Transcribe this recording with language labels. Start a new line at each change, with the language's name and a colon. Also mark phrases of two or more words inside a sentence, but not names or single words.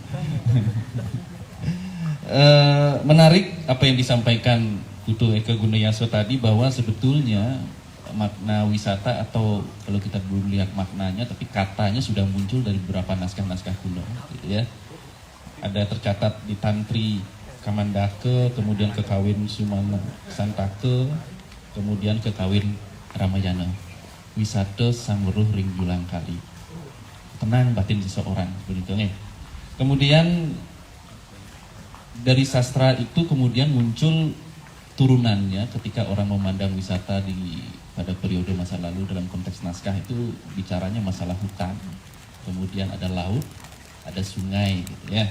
Indonesian: Menarik apa yang disampaikan Putu Eka Gunayasa tadi, bahwa sebetulnya makna wisata, atau kalau kita belum lihat maknanya tapi katanya sudah muncul dari beberapa naskah-naskah kuno, gitu ya. Ada tercatat di Tantri Kamandaka, kemudian Kekawin Sumana Santake, kemudian Kekawin Ramayana.
Kawi: Wisata sang weruh ring julang kali.
Indonesian: Tenang batin seseorang, begitu ya. Kemudian dari sastra itu kemudian muncul turunannya ketika orang memandang wisata pada periode masa lalu dalam konteks naskah itu bicaranya masalah hutan, kemudian ada laut, ada sungai, gitu ya.